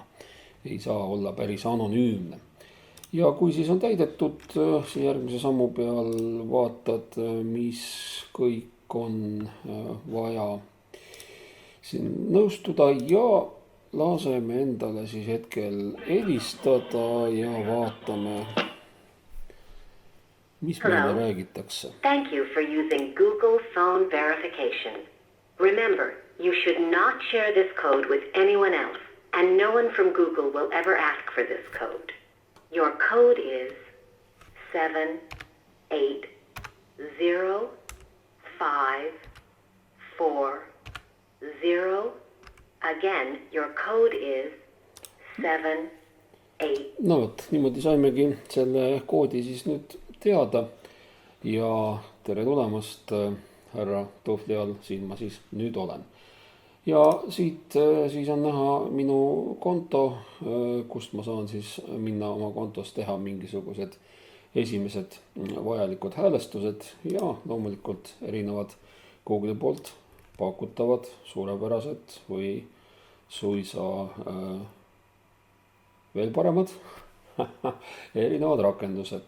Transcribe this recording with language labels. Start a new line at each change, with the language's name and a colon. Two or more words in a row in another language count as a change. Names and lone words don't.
Estonian: Ei saa olla päris anonüümne. Ja kui siis on täidetud, siis järgmise sammu peal vaatad, mis kõik on vaja siin nõustuda ja laseme endale siis hetkel helistada ja vaatame, mis meile räägitakse.
English: Thank you for using Google Phone Verification. Remember, you should not share this code with anyone else, and no one from Google will ever ask for this code. Your code is 7805440. Again, your code is 78.
Estonian: No vot, niimoodi saimegi selle koodi siis nüüd teada ja tere tulemast, härra Tuhvli all, siin ma siis nüüd olen. Ja siit siis on näha minu konto, kust ma saan siis minna oma kontos teha mingisugused esimesed vajalikud häälestused ja loomulikult erinevad Google'i poolt pakutavad suurepärased või suisa veel paremad erinevad rakendused.